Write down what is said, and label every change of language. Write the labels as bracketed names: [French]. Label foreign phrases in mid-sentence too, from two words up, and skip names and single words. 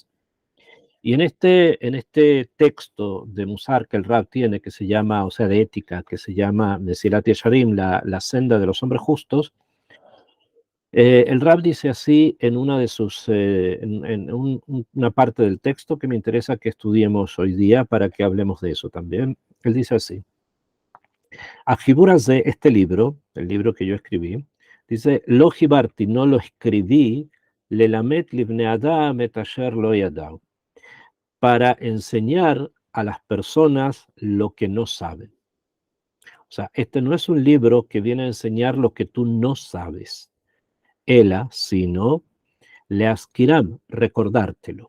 [Spanish] Y en este texto de Musar que el Rab tiene, que se llama, o sea, de ética, que se llama Mesilat Yesharim, la senda de los hombres justos, el Rab dice así en una de sus, una parte del texto que me interesa que estudiemos hoy día para que hablemos de eso también. Él dice así: a figuras de este libro, el libro que yo escribí, dice, [Hebrew] לא חיברתי, [Spanish] no lo escribí, [Hebrew] ללמד לבני אדם את אשר לא ידעו, [Spanish] para enseñar a las personas lo que no saben. O sea, este no es un libro que viene a enseñar lo que tú no sabes, ela, sino leaskiram, recordártelo.